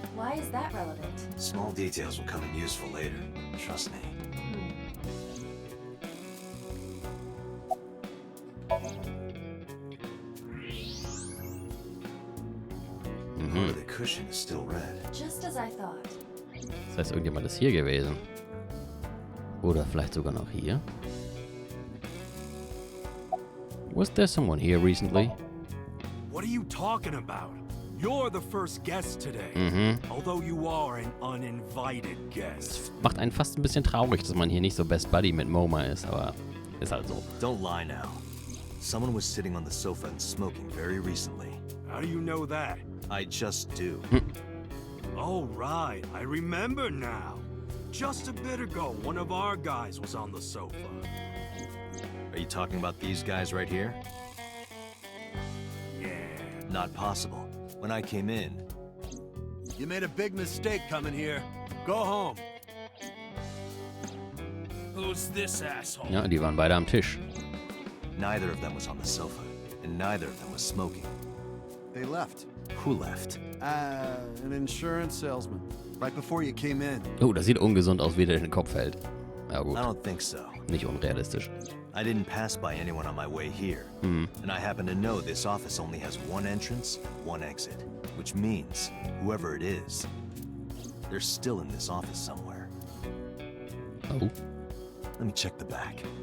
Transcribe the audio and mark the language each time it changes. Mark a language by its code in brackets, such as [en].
[en] Why is that relevant? Small details will come in useful later. Trust me. Part of the cushion is still red. Just as I thought. [de] Das heißt, irgendjemand ist hier gewesen. Oder vielleicht sogar noch hier. [en] Was there someone here recently? What are you talking about? You're the first guest today. Although you are an uninvited guest. [de] Macht einen fast ein bisschen traurig, dass man hier nicht so Best Buddy mit Moma ist, aber ist halt so. [en] Don't lie now. Someone was sitting on the sofa and smoking very recently. How do you know that? I just do. Oh, right. I remember now. Just a bit ago, one of our guys was on the sofa. Are you talking about these guys right here? Yeah. Not possible. When I came in... You made a big mistake coming here. Go home. Who's this asshole? [de] Ja, die waren beide am Tisch. [en] Neither of them was on the sofa, and neither of them was smoking. They left. Who left? An insurance salesman. Right before you came in. [de] Oh, das sieht ungesund aus, wie der in den Kopf fällt. Ja gut, [en] I don't think so. [de] nicht unrealistisch. [en] I didn't pass by anyone on my way here. And I happen to know this office only has one entrance, one exit. Which means, whoever it is, they're still in this office somewhere. Oh. Let me check the back.